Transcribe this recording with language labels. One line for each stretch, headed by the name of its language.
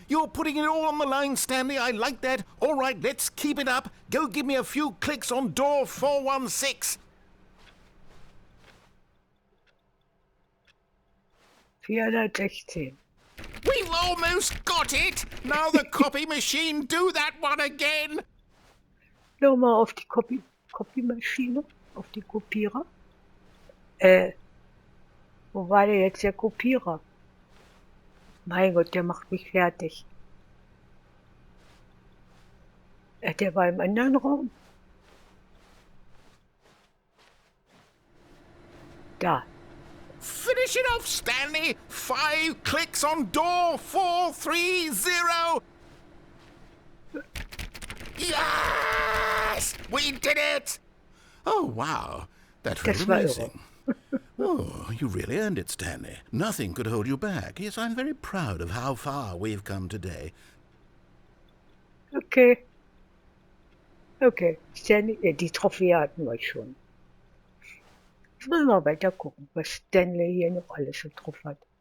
English: You're putting it all on the line, Stanley. I like that. All right, let's keep it up. Go give me a few clicks on door 416. 416. We've almost got it. Now the copy machine, do that one again.
German: Nochmal auf die Copymaschine, auf die Kopierer. Wo war der jetzt der Kopierer? Mein Gott, der macht mich fertig. Der war im anderen Raum. Da.
English: Finish it off, Stanley. 5 clicks on door 430. Yes! We did it! Oh, wow. That felt amazing. Oh, you really earned it, Stanley. Nothing could hold you back. Yes, I'm very proud of how far we've come today. Okay. Okay.
German: Stanley, die Trophäe hatten wir schon. Jetzt müssen wir weiter gucken, was Stanley hier noch alles so drauf hat.